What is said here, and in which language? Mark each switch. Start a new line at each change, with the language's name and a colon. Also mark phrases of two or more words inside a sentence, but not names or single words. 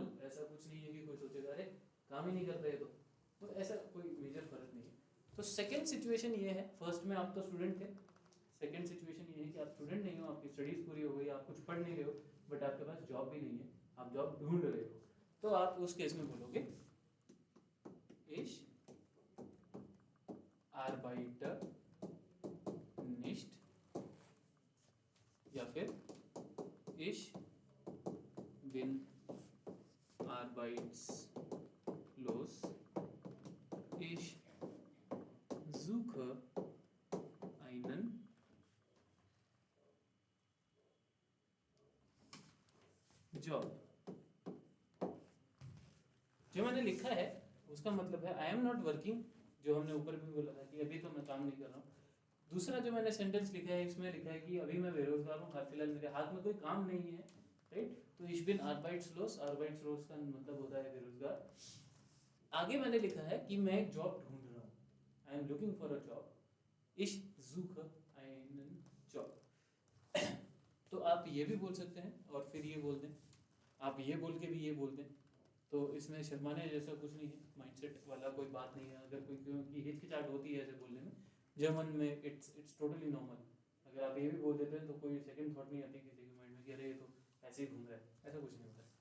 Hindi: ऐसा कुछ नहीं है कि कोई सोचेगा अरे काम ही नहीं कर रहे, तो ऐसा कोई मेजर फर्क नहीं है। तो
English: second situation
Hindi: ये है, फर्स्ट में आप तो स्टूडेंट थे,
English: second situation
Hindi: ये है कि आप स्टूडेंट नहीं हो, आपकी स्टडीज़ पूरी हो गई, आप कुछ पढ़ नहीं रहे हो, बट आपके पास जॉब भी नहीं है, आप जॉब ढूंढ रहे हो। तो आप उस केस में बोलोगे
German: Ich arbeite nicht,
Hindi: या फिर
German: Ich bin arbeitslos। Ich suche einen Job।
Hindi: जो मैंने लिखा है उसका मतलब है
English: I am not working,
Hindi: जो हमने ऊपर भी बोला था कि अभी तो मैं काम नहीं कर रहा हूँ। दूसरा जो मैंने सेंटेंस लिखा है, इसमें लिखा है कि अभी मैं बेरोजगार हूँ, हाल फिलहाल मेरे हाथ में कोई काम नहीं है, राइट। तो
German: ich bin arbeitslos,
Hindi: arbeitslos का मतलब होता है बेरोजगार। आगे मैंने लिखा है कि मैं एक जॉब ढूंढ रहा हूँ,
English: I am looking for a job,
German: ich suche einen Job।
Hindi: तो आप ये भी बोल सकते हैं और फिर ये बोल दें, आप ये बोल के भी ये बोल दें, तो इसमें शर्माने जैसा कुछ नहीं है, माइंडसेट वाला कोई बात नहीं है। अगर कोई क्योंकि हिचकिचाहट होती है ऐसे बोलने में, जर्मन में
English: it's totally normal.
Hindi: अगर आप ये भी बोल देते हैं तो कोई
English: second thought
Hindi: नहीं आती किसी के माइंड में कि अरे ये तो ऐसे ही घूम रहा है, ऐसा कुछ नहीं होता है।